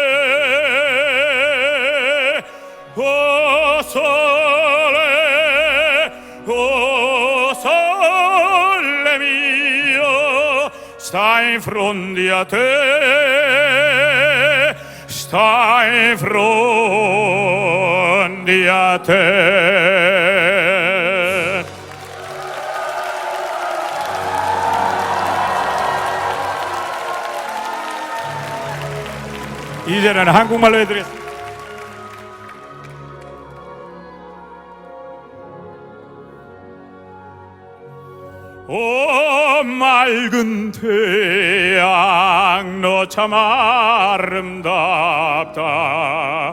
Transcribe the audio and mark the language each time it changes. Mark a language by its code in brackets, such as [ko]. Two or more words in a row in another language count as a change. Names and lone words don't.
[nap] oh sole mio, sta in fronte a te, sta in fronte a te. [ko] 이제는 한국말로 해드리겠습니다. 오 맑은 태양 너 참 아름답다.